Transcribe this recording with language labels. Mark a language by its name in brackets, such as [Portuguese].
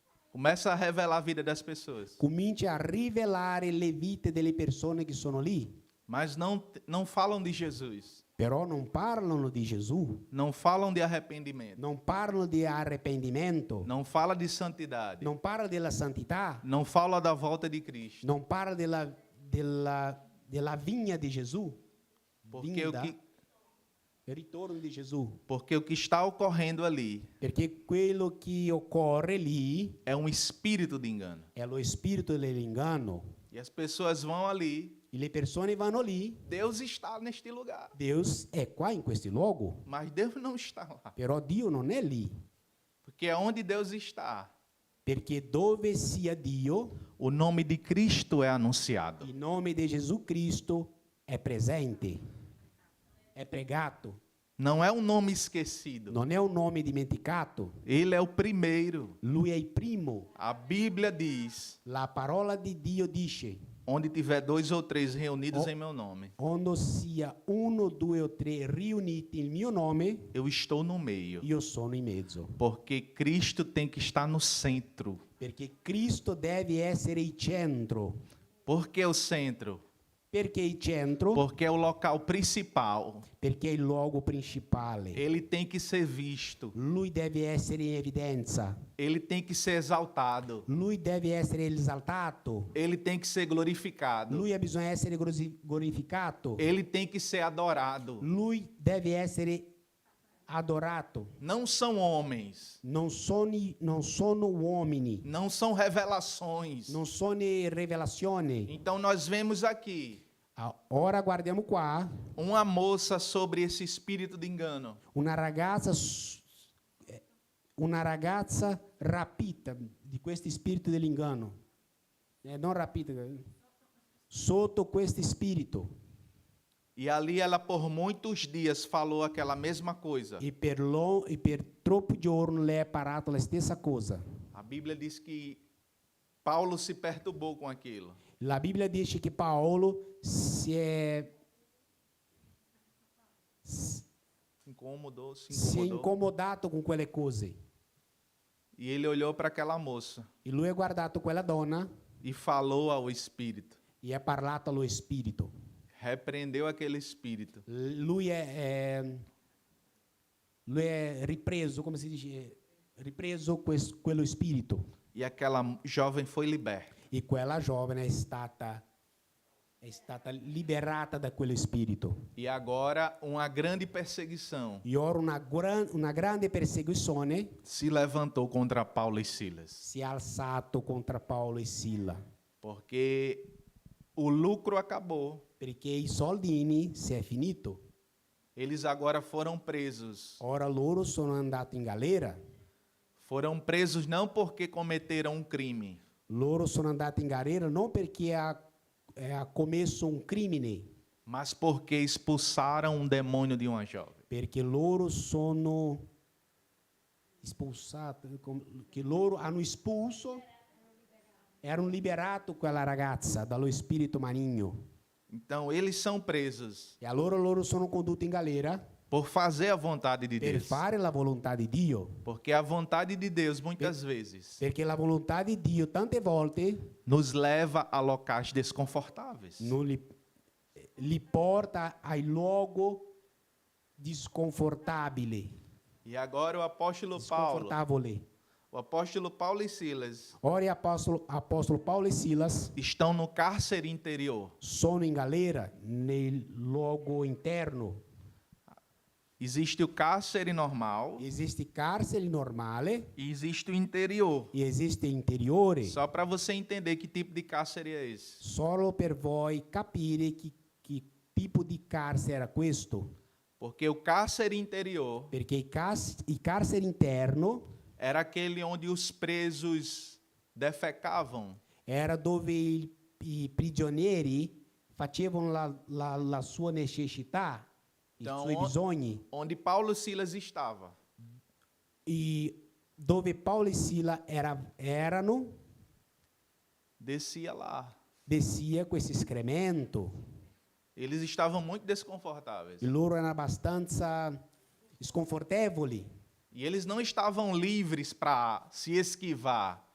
[Portuguese] Começa a revelar a vida das pessoas. [Italian] comincia a rivelare le vite delle persone che sono lì, [Portuguese] Mas não falam de Jesus. [Italian] però non parlano di Gesù, [Portuguese] Não falam de arrependimento. [Italian] non parlano di arrependimento, [Portuguese] Não fala de santidade. [Italian] non parla della santità, [Portuguese] Não fala da volta de Cristo. [Italian] non parla della vigna di Gesù, [Portuguese] Porque o vinda, que, [Italian] il ritorno di Gesù, [Portuguese] porque o que está ocorrendo ali [Italian] perché quello che occorre lì [Portuguese] é um espírito de engano. [Italian] è lo spirito dell'inganno. [Portuguese] E as pessoas vão ali. [Italian] E le persone vanno lì, [Portuguese] Deus está neste lugar. [Italian] Deus è qua in questo luogo, [Portuguese] Mas Deus não está lá. [Italian] però Dio non è lì, [Portuguese] Porque onde Deus está, [Italian] perché dove sia Dio, [Portuguese] o nome de Cristo é anunciado. [Italian] il nome di Gesù Cristo è presente, è pregato, [Portuguese] Não é um nome esquecido. [Italian] non è un nome dimenticato, [Portuguese] Ele é o primeiro. [Italian] lui è il primo. [Portuguese] A Bíblia diz: [Italian] La parola di Dio dice, [Portuguese] onde tiver 2 ou 3 reunidos Oh. em meu nome, [Italian] quando sia uno, due o tre riuniti il mio nome, [Portuguese] eu estou no meio. [Italian] io sono in mezzo. [Portuguese] Porque Cristo tem que estar no centro. [Italian] Perché Cristo deve essere il centro. [Portuguese] Por que o centro? [Italian] Perché il centro? [Portuguese] Porque é o local principal. [Italian] Perché è il luogo principale. [Portuguese] Ele tem que ser visto. [Italian] Lui deve essere in evidenza. [Portuguese] Ele tem que ser exaltado. [Italian] Lui deve essere esaltato. [Portuguese] Ele tem que ser glorificado. [Italian] Lui bisogna essere glorificato. [Portuguese] Ele tem que ser adorado. [Italian] Lui deve essere adorato. [Portuguese] Não são homens. [Italian] Non sono uomini. [Portuguese] Não são revelações. [Italian] Non sono rivelazioni. [Portuguese] Então nós vemos aqui [Italian] Ora guardiamo qua [Portuguese] uma moça sobre esse espírito de engano. [Italian] una ragazza rapita di questi spiriti dell'inganno. Non rapita, sotto questo spirito. [Portuguese] E ali ela por muitos dias falou aquela mesma coisa. [Italian] E per troppi giorni lei ha parlato la stessa cosa. [Portuguese] A Bíblia diz que Paulo se perturbou com aquilo. [Italian] La Bibbia dice che Paolo si è incomodato con quelle cose. [Portuguese] E ele olhou para aquela moça [Italian] E lui ha guardato quella donna [Portuguese] e falou ao espírito. [Italian] e ha parlato allo spirito. [Portuguese] Repreendeu aquele espírito. [Italian] Lui è ripreso, come si dice, ripreso quello spirito. [Portuguese] E aquela jovem foi liberta. [Italian] E quella giovane è stata liberata da quello spirito. [Portuguese] E agora uma grande perseguição [Italian] E ora una grande persecuzione [Portuguese] se levantou contra Paulo e Silas. [Italian] si è alzato contro Paolo e Sila, [Portuguese] Porque o lucro acabou. [Italian] perché i soldini si è finito. [Portuguese] Eles agora foram presos. [Italian] Ora loro sono andati in galera. [Portuguese] Foram presos não porque cometeram um crime, [Italian] Loro sono andati in galera non perché ha commesso un crimine, [Portuguese] mas porque expulsaram um demônio de uma jovem. [Italian] perché loro sono espulsati, che loro hanno espulso Erano liberati quella ragazza dallo spirito maligno. [Portuguese] Então, eles são presos [Italian] E allora loro sono condotti in galera [Portuguese] por fazer a vontade de [Italian] per [Portuguese] Deus. [Italian] fare la volontà di Dio. [Portuguese] Porque a vontade de Deus, muitas vezes, [Italian] Perché la volontà di Dio tante volte [Portuguese] nos leva a locais desconfortáveis. [Italian] non li porta ai luoghi disconfortabili. [Portuguese] E agora o apóstolo Paulo, [Italian] Disconfortabili. [Portuguese] o apóstolo Paulo e Silas [Italian] Ora apóstolo Paulo e Silas [Portuguese] estão no cárcere interior. [Italian] sono in galera nel luogo interno. [Portuguese] Existe o cárcere normal [Italian] Esiste carcere normale [Portuguese] e existe o interior. [Italian] e esiste interiore. [Portuguese] Só para você entender que tipo de cárcere é esse. [Italian] Solo per voi capire che tipo di carcere era questo. [Portuguese] Porque o cárcere interior [Italian] Perché il carcere interno [Portuguese] era aquele onde os presos defecavam. [Italian] era dove i prigionieri facevano la sua necessità, i [Portuguese] Então, [Italian] suoi bisogni. [Portuguese] onde Paulo e Silas estavam. [Italian] E dove Paulo e Sila erano, [Portuguese] Descia lá. [Italian] descia questo escremento. [Portuguese] Eles estavam muito desconfortáveis. [Italian] E loro erano abbastanza sconfortevoli. [Portuguese] E eles não estavam livres para se esquivar.